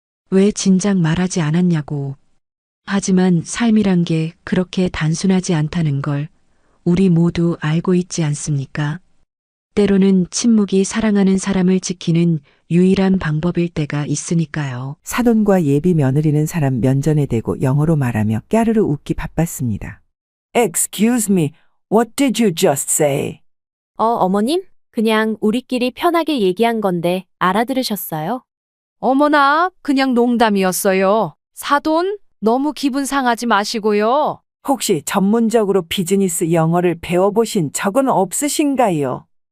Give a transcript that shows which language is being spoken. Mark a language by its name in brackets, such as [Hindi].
[Korean] 왜 진작 말하지 않았냐고. 하지만 삶이란 게 그렇게 단순하지 않다는 걸 우리 모두 알고 있지 않습니까? 때로는 침묵이 사랑하는 사람을 지키는 유일한 방법일 때가 있으니까요. 사돈과 예비 며느리는 사람 면전에 대고 영어로 말하며 까르르 웃기 바빴습니다. [English] Excuse me, what did you just say? [Korean] 어머님? 그냥 우리끼리 편하게 얘기한 건데 알아들으셨어요? 어머나, 그냥 농담이었어요. 사돈, 너무 기분 상하지 마시고요. 혹시 전문적으로 비즈니스 영어를 배워보신 적은 없으신가요?